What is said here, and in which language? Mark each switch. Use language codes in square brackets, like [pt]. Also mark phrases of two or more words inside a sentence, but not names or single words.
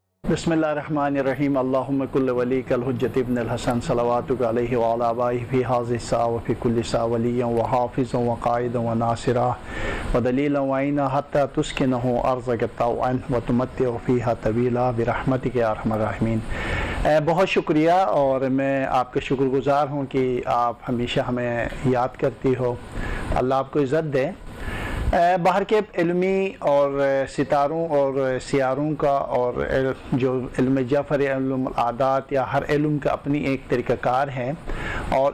[ar] بسم الله الرحمن الرحيم اللهم كن لوليك الحجة ابن الحسن صلواتك عليه وعلى آبائه في هذه الساعة وفي كل ساعة وليا وحافظا وقائدا وناصرا ودليلا وعينا حتى تسكنه أرضك طوعا وتمتعه فيها طويلا برحمتك يا أرحم الراحمين. [hi] बहुत शुक्रिया और मैं आपका शुक्रगुज़ार हूँ कि आप हमेशा हमें याद करती हो। अल्लाह आपको इज़्ज़त दे। बाहर के इल्मी और सितारों और सियारों का और जो इल्म जफ़र इल्म आदात या हर इल्म का अपनी एक तरीक़ाकार है और